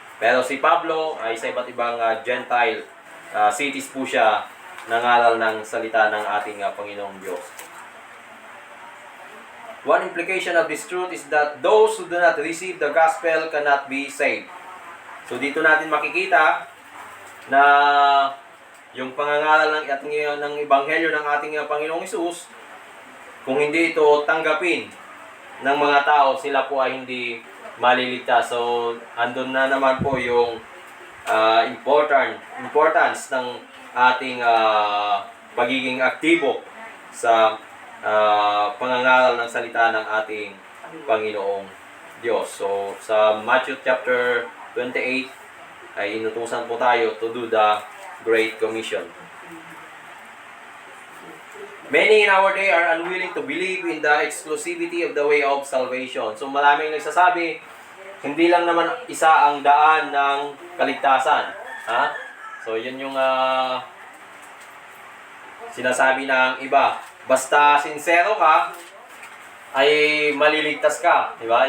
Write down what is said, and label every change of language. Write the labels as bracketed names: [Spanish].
[Filipino] Pero si Pablo ay sa iba't ibang Gentile cities po siya nangaral ng salita ng ating Panginoong Diyos. [English] One implication of this truth is that those who do not receive the gospel cannot be saved. [Filipino] So dito natin makikita na yung pangangaral ng Ebanghelyo ng ating Panginoong Hesus, kung hindi ito tanggapin ng mga tao, sila po ay hindi maliligtas. So, andun na naman po yung importance ng ating pagiging aktibo sa pangangaral ng salita ng ating Panginoong Diyos. So, sa Matthew chapter 28, ay inutusan po tayo [English] to do the Great Commission. Many in our day are unwilling to believe in the exclusivity of the way of salvation. [Filipino] So maraming nagsasabi, hindi lang naman isa ang daan ng kaligtasan. Ha? So yun yung sinasabi ng iba. Basta sincero ka, ay maliligtas ka. Diba?